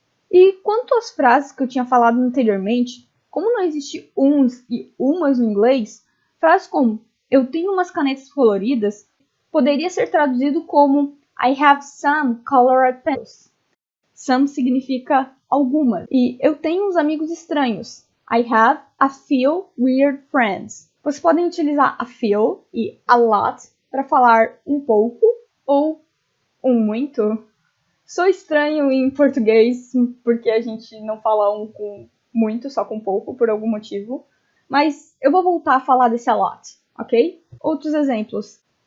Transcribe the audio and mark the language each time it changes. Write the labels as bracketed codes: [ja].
[pt] E quanto às frases que eu tinha falado anteriormente, como não existe uns e umas no inglês, frases como eu tenho umas canetas coloridas poderia ser traduzido como [en] I have some colored pencils. [pt] Some significa algumas. E eu tenho uns amigos estranhos. [en] I have a few weird friends. [pt] Vocês podem utilizar a few e a lot para falar um pouco ou um muito. Sou estranho em português porque a gente não fala um com muito, só com pouco, por algum motivo. Mas eu vou voltar a falar desse a lot, ok? Outros exemplos.